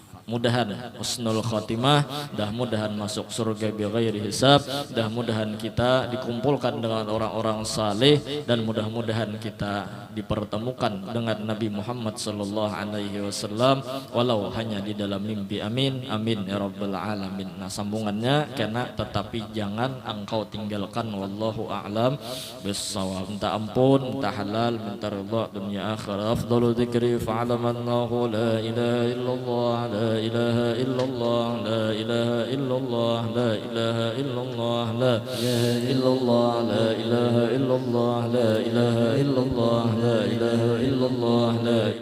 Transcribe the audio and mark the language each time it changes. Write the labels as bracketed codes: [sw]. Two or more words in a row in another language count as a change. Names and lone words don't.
[id] Mudahan [ar] حسن الخاتمة, [id] dah mudahan masuk surga [ar] بغير حساب, [id] dah mudahan kita dikumpulkan dengan orang-orang saleh dan mudah-mudahan kita dipertemukan dengan Nabi Muhammad [ar] صلى الله عليه وسلم [id] walau hanya di dalam mimpi. [ar] آمين آمين يا رب العالمين. [id] Nah sambungannya kena tetapi jangan engkau tinggalkan [ar] والله أعلم بالصواب. [id] Minta ampun, minta halal, minta ridha dunia akhirat. [ar] أفضل الذكر فاعلم أنه لا إله إلا الله لا إله إلا الله لا إله إلا الله لا إله إلا الله لا إله إلا الله لا إله إلا الله لا إله إلا الله لا إله إلا الله لا